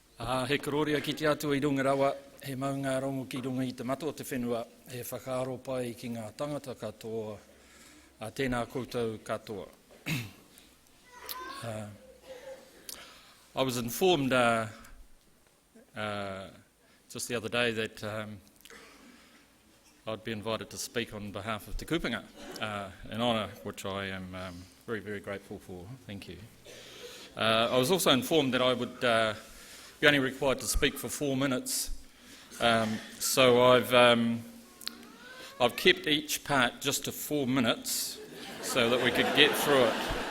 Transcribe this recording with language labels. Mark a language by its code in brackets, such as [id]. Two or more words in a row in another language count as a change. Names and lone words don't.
[mi] He kororia ki te atu I runga rawa, he maunga rongo ki runga I te mato o te whenua, he whakaaro pai ki ngā tangata katoa, a tēnā koutou katoa. [en] I was informed just the other day that I'd be invited to speak on behalf of Te Kupunga, an honour which I am very, very grateful for. Thank you. I was also informed that I would be only required to speak for 4 minutes, so I've kept each part just to 4 minutes so that we could get through it.